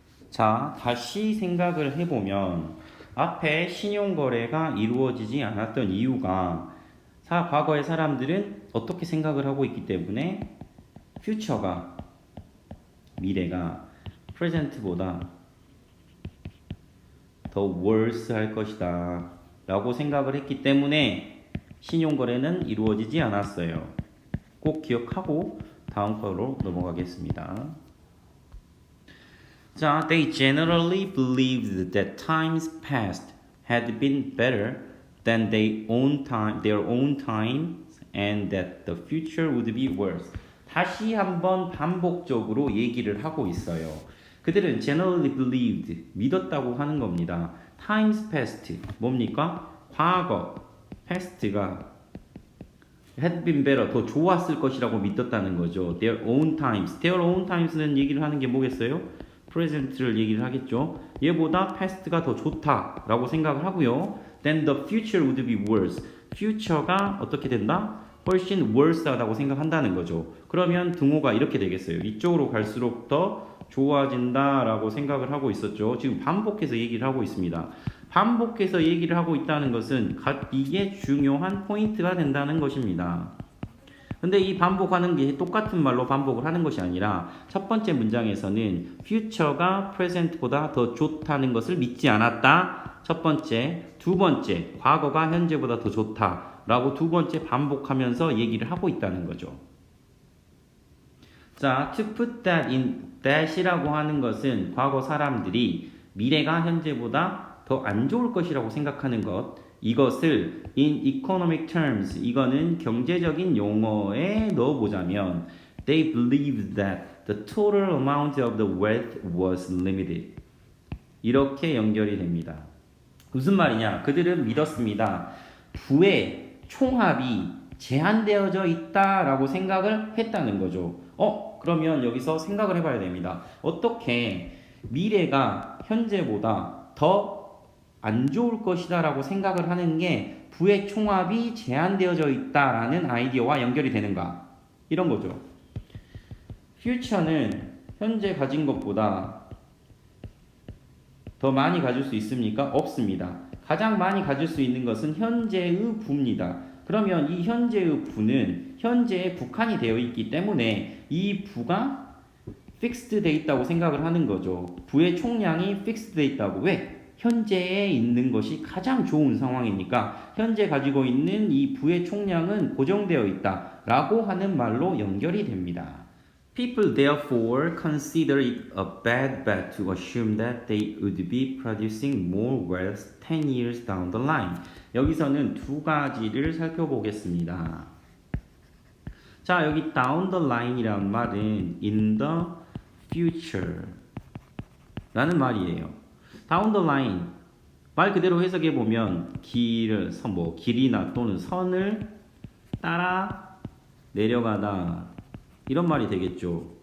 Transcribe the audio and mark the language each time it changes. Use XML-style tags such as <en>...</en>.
<ko>자, 다시 생각을 해보면 앞에 신용거래가 이루어지지 않았던 이유가 과거의 사람들은 어떻게 생각을 하고 있기 때문에 future가 미래가 present보다 더 worse 할 것이다 라고 생각을 했기 때문에 신용거래는 이루어지지 않았어요. 꼭 기억하고 다음 거로 넘어가겠습니다.</ko> <en>자, they generally believed that times past had been better than their own time and that the future would be worse.</en> <ko>다시 한번 반복적으로 얘기를 하고 있어요. 그들은</ko> <en>generally believed,</en> <ko>믿었다고 하는 겁니다. times past, 뭡니까? 과거, past가</ko> <en>had been better,</en> <ko>더 좋았을 것이라고 믿었다는 거죠.</ko> <en>their own times</en> <ko>는 얘기를 하는 게 뭐겠어요? present를 얘기를 하겠죠. 얘보다 past가 더 좋다라고 생각을 하고요.</ko> <en>then the future would be worse.</en> <ko>future가 어떻게 된다? 훨씬 worse하다고 생각한다는 거죠. 그러면 등호가 이렇게 되겠어요. 이쪽으로 갈수록 더 좋아진다라고 생각을 하고 있었죠. 지금 반복해서 얘기를 하고 있습니다. 반복해서 얘기를 하고 있다는 것은 이게 중요한 포인트가 된다는 것입니다. 근데 이 반복하는 게 똑같은 말로 반복을 하는 것이 아니라 첫 번째 문장에서는 future가 present보다 더 좋다는 것을 믿지 않았다. 첫 번째, 두 번째, 과거가 현재보다 더 좋다라고 두 번째 반복하면서 얘기를 하고 있다는 거죠. 자,</ko> <en>to put that in</en> <ko>that이라고 하는 것은 과거 사람들이 미래가 현재보다 더 안 좋을 것이라고 생각하는 것, 이것을</ko> <en>in economic terms,</en> <ko>이거는 경제적인 용어에 넣어보자면</ko> <en>they believed that the total amount of the wealth was limited.</en> <ko>이렇게 연결이 됩니다. 무슨 말이냐? 그들은 믿었습니다. 부의 총합이 제한되어져 있다라고 생각을 했다는 거죠. 그러면 여기서 생각을 해봐야 됩니다. 어떻게 미래가 현재보다 더 안 좋을 것이다 라고 생각을 하는 게 부의 총합이 제한되어져 있다라는 아이디어와 연결이 되는가? 이런 거죠. future는 현재 가진 것보다 더 많이 가질 수 있습니까? 없습니다. 가장 많이 가질 수 있는 것은 현재의 부입니다. 그러면 이 현재의 부는 현재에 국한이 되어 있기 때문에 이 부가 픽스드 돼 있다고 생각을 하는 거죠. 부의 총량이 픽스드 돼 있다고. 왜? 현재에 있는 것이 가장 좋은 상황이니까 현재 가지고 있는 이 부의 총량은 고정되어 있다 라고 하는 말로 연결이 됩니다.</ko> <en>People therefore consider it a bad bet to assume that they would be producing more wealth 10 years down the line.</en> <ko>여기서는 두 가지를 살펴보겠습니다. 자, 여기</ko> <en>down the line</en> <ko>이란 말은</ko> <en>in the future</en> <ko>라는 말이에요.</ko> <en>down the line</en> <ko>말 그대로 해석해 보면 길을 길이나 또는 선을 따라 내려가다 이런 말이 되겠죠.</ko>